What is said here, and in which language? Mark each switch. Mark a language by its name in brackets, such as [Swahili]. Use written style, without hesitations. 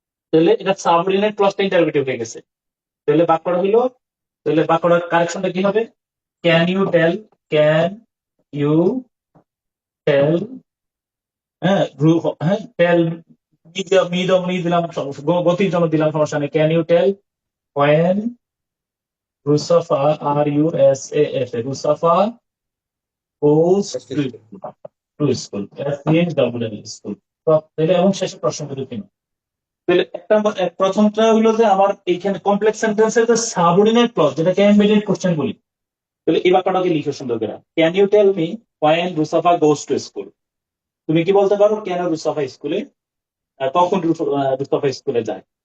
[Bangla] তাহলে এটা সাবঅর্ডিনেট ক্লজটা ইন্টারভেটিভ হয়ে গেছে। তাহলে বাক্যটা হইলো, তাহলে বাক্যটার কারেকশনটা কি হবে? [English] can you tell, can you tell, [Bangla] হ্যাঁ, হ্যাঁ, [English] tell me [Bangla] দিলাম, গতির জন্য দিলাম, সমস্যা নেই। [English] Can you tell when Rusafa, RUSAFA, Rusafa goes to school, SCHOOL। [Bangla] তাহলে এবং শেষে প্রশ্ন কিন্তু কিনা। তাহলে প্রথমটা হলো যে আমার এইখানে কমপ্লেক্স সেন্টেন্সের যে সাবঅর্ডিনেট ক্লজ, যেটাকে এমবেডেড কোশ্চেন বলি। তাহলে এই বাক্যটাকে লিখে সুন্দর করে, [English] Can you tell me when Rusafa goes to school. [Bangla] তুমি কি বলতে পারো কেন রুসাফা স্কুলে, কখন রুসাফা স্কুলে যায়?